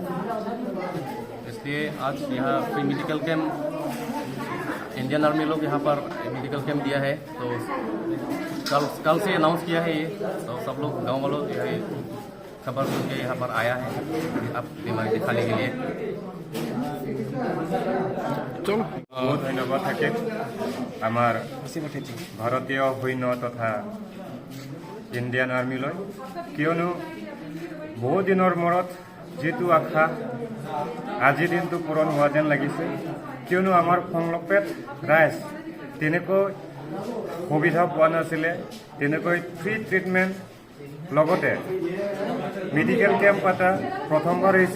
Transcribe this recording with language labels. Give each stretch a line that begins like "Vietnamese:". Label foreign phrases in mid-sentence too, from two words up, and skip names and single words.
Hindi: इसलिए आज यहाँ फ्री मेडिकल कैंप इंडियन आर्मी लोग यहाँ पर मेडिकल कैंप दिया है, तो कल से अनाउंस किया है ये, तो सब लोग गांव वालों यही खबर सुन के यहाँ पर आया है अब बीमारी दिखाने के लिए। बहुत धन्यवाद
Assamese: থাকে আমার ভারতীয় সৈন্য তথা ইণ্ডিয়ান আৰ্মিলৈ, কিয়নো বহু দিনৰ মূৰত যিটো আশা আজিৰ দিনটো পূৰণ হোৱা যেন লাগিছে। কিয়নো আমাৰ সংলপেট ৰাইজ তেনেকৈ সুবিধা পোৱা নাছিলে, তেনেকৈ ফ্ৰী ট্ৰিটমেণ্ট লগতে মেডিকেল কেম্প পাতা প্ৰথমবাৰ হৈছে।